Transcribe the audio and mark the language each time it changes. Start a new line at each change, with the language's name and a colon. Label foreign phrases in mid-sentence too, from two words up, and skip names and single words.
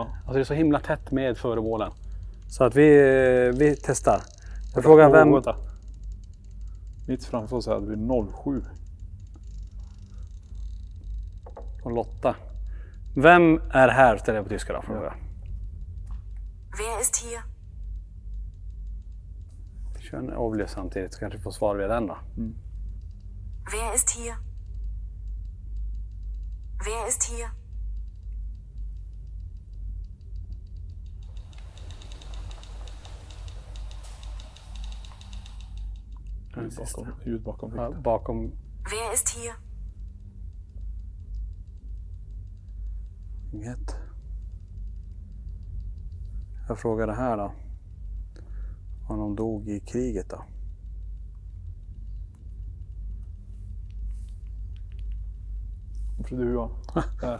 Swedish: Alltså det är så himla tätt med föremålen. Så att vi testar. Jag frågar vem... Vänta. Mitt framför oss hade vi 07. Och Lotta. Vem är här, ställer jag på tyska då, fråga.
German: Wer ist hier?
Swedish: Kör en obvious samtidigt så kanske vi får svar via den då.
German: Wer ist hier? Wer ist hier?
Swedish: Ljud bakom Ja, Victor. bakom.
German: Wer ist hier?
Swedish: Inget. Jag frågar det här då. Om de dog i kriget då. Jag trodde Johan. Där.